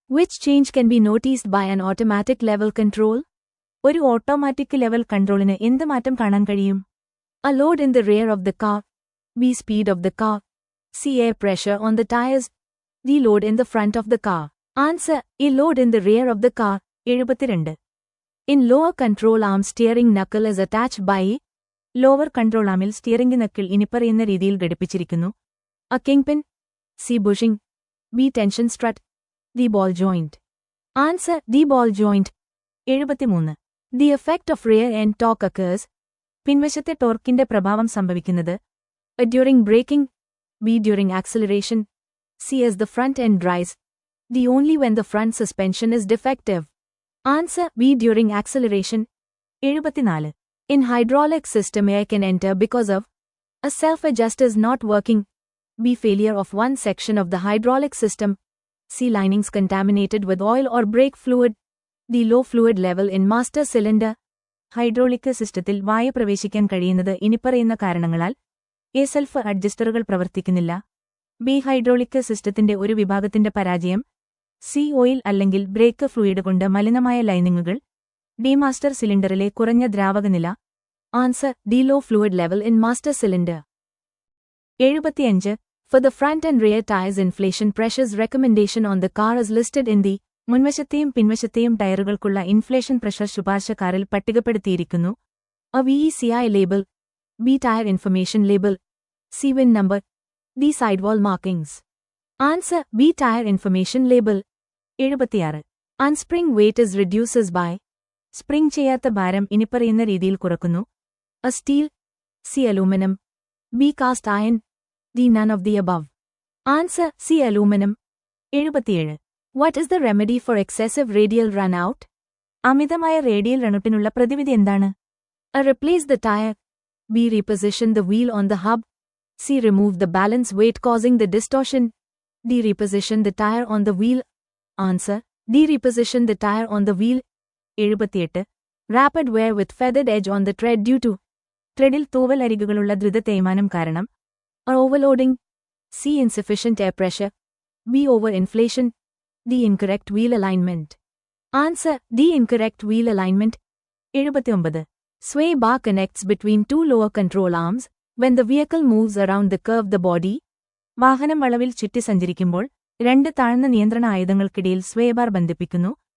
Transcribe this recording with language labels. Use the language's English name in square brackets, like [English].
[English] Which change can be noticed by an automatic level control? [Malayalam] ഒരു automatic level കൺട്രോളിന് എന്ത് മാറ്റം കാണാൻ കഴിയും? [English] A load in the rear of the car, B speed of the car, C air pressure on the tires, D load in the front of the car. Answer: A load in the rear of the car. 72. In lower control arm steering knuckle is attached by [Malayalam] lower control ആമിൽ steering knuckle ഇനിപ്പറയുന്ന രീതിയിൽ ഘടിപ്പിച്ചിരിക്കുന്നു. [English] A kingpin, C bushing, B tension strut, D ball joint. Answer: D ball joint. 73. The effect of rear end torque occurs. [Malayalam] പിൻവശത്തെ ടോർക്കിന്റെ പ്രഭാവം സംഭവിക്കുന്നത് [English] A during braking, B during acceleration, C as the front end rise, D only when the front suspension is defective. Answer: B during acceleration. 74. In hydraulic system air can enter because of A self-adjuster is not working, B failure of one section of the hydraulic system, C linings contaminated with oil or brake fluid, D low fluid level in master cylinder. [Malayalam] Hydraulic സിസ്റ്റത്തിൽ വായു പ്രവേശിക്കാൻ കഴിയുന്നത് ഇനിപ്പറയുന്ന കാരണങ്ങളാൽ A self അഡ്ജസ്റ്ററുകൾ പ്രവർത്തിക്കുന്നില്ല, B hydraulic സിസ്റ്റത്തിന്റെ ഒരു വിഭാഗത്തിന്റെ പരാജയം, സി ഓയിൽ അല്ലെങ്കിൽ ബ്രേക്ക് ഫ്ലൂയിഡ് കൊണ്ട് മലിനമായ ലൈനിങ്ങുകൾ, ഡി മാസ്റ്റർ സിലിണ്ടറിലെ കുറഞ്ഞ ദ്രാവകനില. [English] Answer: D low fluid level in master cylinder. 75. For the front and rear tires inflation pressures recommendation on the car is listed in the [Malayalam] മുൻവശത്തെയും പിൻവശത്തെയും ടയറുകൾക്കുള്ള inflation pressure ശുപാർശ കാറിൽ പട്ടികപ്പെടുത്തിയിരിക്കുന്നു. [English] A VECI label, B tire information label, C VIN number, D sidewall markings. Answer: B tire information label. 76. Unspring weight is reduces by [Malayalam] spring ചെയ്യാത്ത ഭാരം ഇനിപ്പറയുന്ന രീതിയിൽ കുറക്കുന്നു. [English] A steel, C aluminum, B cast iron, D none of the above. Answer: C aluminum. 77. What is the remedy for excessive radial runout? [Malayalam] അമിതമായ radial റണ്ണൌട്ടിനുള്ള പ്രതിവിധി എന്താണ്? [English] A replace the tire, B reposition the wheel on the hub, C remove the balance weight causing the distortion, D reposition the tire on the wheel. Answer: D reposition the tire on the wheel. 78. Rapid wear with feathered edge on the tread due to [Malayalam] ത്രെഡിൽ തൂവൽ അരികുകളുള്ള ദ്രുത തേയ്മാനം കാരണം, [English] A overloading, C insufficient air pressure, B over inflation, D incorrect wheel alignment. Answer: D incorrect wheel alignment. 79. Sway bar connects between two lower control arms when the vehicle moves around the curve the body. [Malayalam] വാഹനം വളവിൽ ചുറ്റി സഞ്ചരിക്കുമ്പോൾ രണ്ട് താഴ്ന്ന നിയന്ത്രണ ആയുധങ്ങൾക്കിടയിൽ സ്വേ bar ബന്ധിപ്പിക്കുന്നു.